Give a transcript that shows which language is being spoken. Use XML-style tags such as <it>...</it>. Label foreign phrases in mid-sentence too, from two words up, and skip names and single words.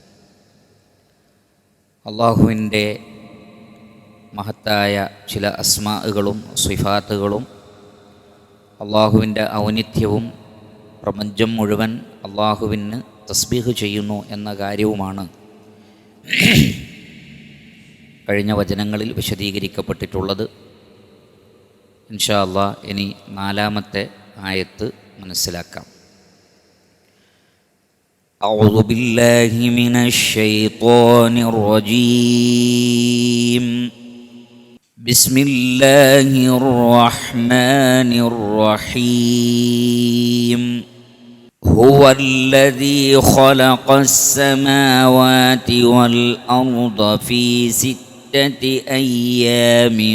<ml>അള്ളാഹുവിൻ്റെ മഹത്തായ ചില അസ്മാഉകളും സിഫാത്തുകളും അള്ളാഹുവിൻ്റെ ഔന്നിത്യവും പ്രപഞ്ചം മുഴുവൻ അള്ളാഹുവിന് തസ്ബീഹ് ചെയ്യുന്നു എന്ന കാര്യവുമാണ് കഴിഞ്ഞ വചനങ്ങളിൽ വിശദീകരിക്കപ്പെട്ടിട്ടുള്ളത്.</ml> <ar>إن شاء الله</ar> <ml>ഇനി 4-ാമത്തെ ആയത്ത് മനസ്സിലാക്കാം.</ml> <ar>أعوذ بالله من الشيطان الرجيم. بسم الله الرحمن الرحيم. هو الذي خلق السماوات والأرض في 6 أيام</ar>